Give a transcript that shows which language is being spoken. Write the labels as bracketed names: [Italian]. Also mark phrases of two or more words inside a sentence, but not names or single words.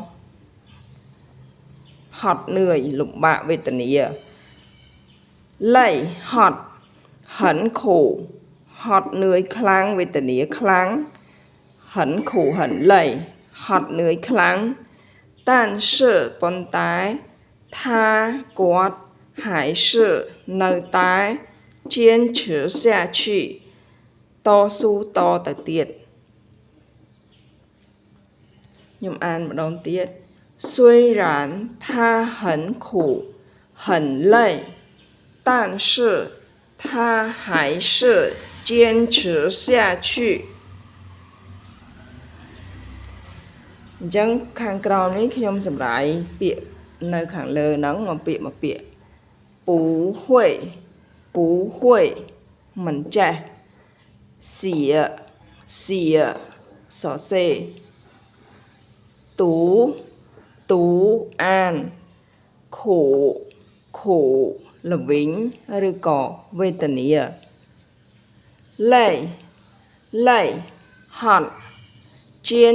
[Khmer] ហត់នឿយលំបាកវេទនាលៃហត់ [Chinese] 很苦 [Khmer] ហត់នឿយខ្លាំងវេទនាខ្លាំង [Chinese] 很苦很累 [Khmer] ហត់នឿយខ្លាំង但是ប៉ុន្តែថាគាត់还是នៅតែ [Chinese] 坚持下去 [Khmer] តស៊ូតទៅទៀត ខ្ញុំអានម្ដងទៀត [Chinese] 虽然他很苦很累但是他还是坚持下去 [Khmer] អញ្ចឹងខាងក្រោមនេះខ្ញុំសម្រាយពាក្យនៅខាងលើហ្នឹងមកពាក្យ不会មិនចេះ写សរសេរ读អានខូល្វីងឬក៏វេទនា累ហត់坚